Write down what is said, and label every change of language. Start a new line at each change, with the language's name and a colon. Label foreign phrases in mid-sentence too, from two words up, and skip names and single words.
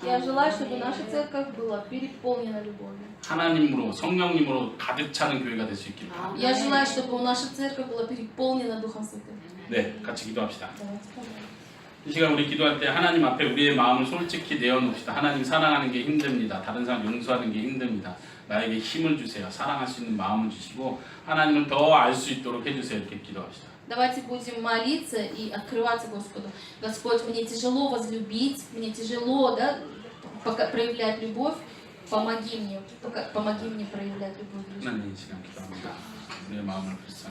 Russian: Я желаю, чтобы наша церковь была переполнена любовью.
Korean: 하나님으로 성령님으로 가득 차는 교회가 될 수 있기를 바랍니다.
Russian: Я желаю, чтобы наша церковь была переполнена Духом Святым.
Korean: 네, 같이 기도합시다.
Russian: Давайте помолимся.
Korean: 이 시간 우리 기도할 때 하나님 앞에 우리의 마음을 솔직히 내어놓읍시다. 하나님 사랑하는 게 힘듭니다. 다른 사람 용서하는 게 힘듭니다. на에게 힘을 주세요. 사랑할 수 있는 마음을 주시고 하나님을 더 알 수 있도록 해주세요. 이렇게 기도합시다.
Russian: Давайте будем молиться и открываться Господу. Господь, мне тяжело возлюбить, мне тяжело, да, проявлять любовь. помоги мне, только помоги мне проявлять любовь.
Korean: 하나님 이 시간 기도합니다. 우리의 마음을 불쌍히